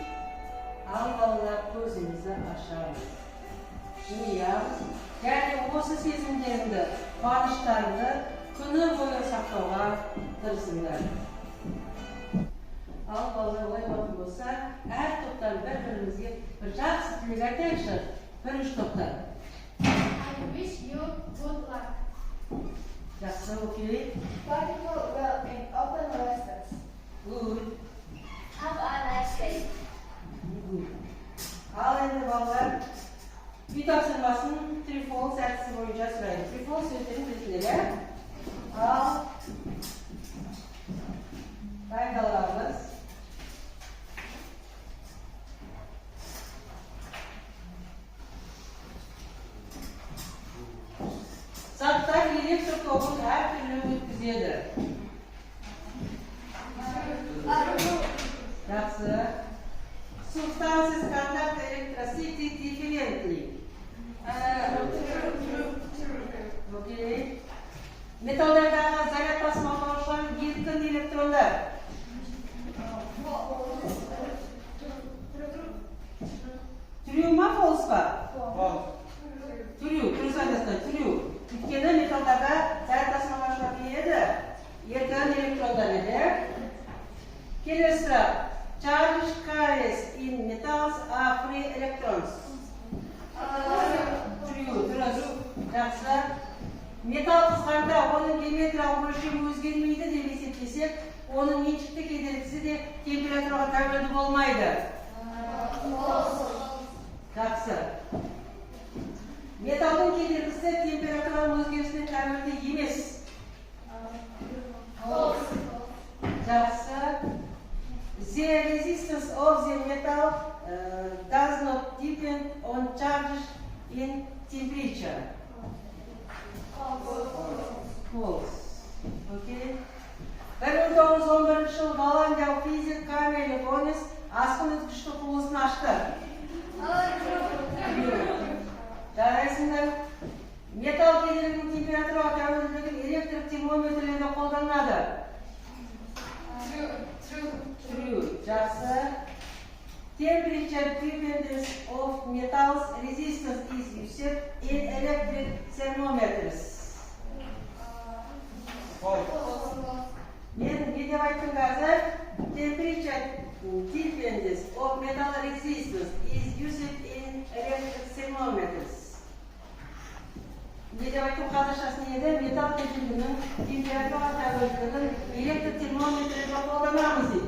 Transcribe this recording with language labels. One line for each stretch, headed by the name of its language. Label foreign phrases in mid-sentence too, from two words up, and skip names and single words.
Kazakh: Ал балалар, көзіңізді ашамыз, жымиямыз және осы сезімдеріңді, қуаныштарыңды күні бойы сақтауға тырысыңдар. Ал балалар, олай болатын болса, әр топтан бір-бірімізге бір жақсы тілек айтайықшы. Бірінші топтан.
English: I wish you good luck.
Kazakh: Жақсы, окей.
English: Practical well in open lessons. Good. Have a nice day. Good.
Kazakh: Ал енді балалар, үй тапсырмасын трифолс әдісі бойынша сұрайды. Трифолс сөздерін білсіңдер, ал дайындаламыз. Заттар электр тогын әртүрлі өткізеді. Жақсы.
English: Substances conduct electricity differently.
Kazakh: Окей. Металдардағы заряд тасымалдаушылар еркін электрондар. Трю ма, фолс па? Трю, дұрыс айтасыздар, трю. Өйткені металдарда заряд тасымалдаушылар келеді, еркін электрондар еді. Келесі сұрақ.
English: Charge carriers in metals are free electrons. True,
Kazakh: дұрыс. Жақсы. Металл қызғанда оның геометриялық өлшемі өзгермейді деп есептесек, оның меншікті кедергісі де температураға тәуелді болмайды. Жақсы. Металдың кедергісі температураның өзгерісіне тәуелді емес. Жақсы.
English: The resistance of the metal does not depend on charges in temperature. False. Okay.
Kazakh: 1911 жылы Голландиялық физик Камель Гомес асқын өткішті құбылысын ашты. Жарайсыңдар. Металл кедергінің температураға тәуелділігін электрик термометрлерде қолданады. True. Жақсы.
English: Temperature dependence of metals resistance is used in electric thermometers.
Kazakh: Мен не деп айттым қазір?
English: Temperature dependence of metal resistance is used in electric thermometers.
Kazakh: Не деп айттым қазақшасы не еді? Металл кедергінің температураға тәуелділігін электрик термометрде қолданамыз дейді.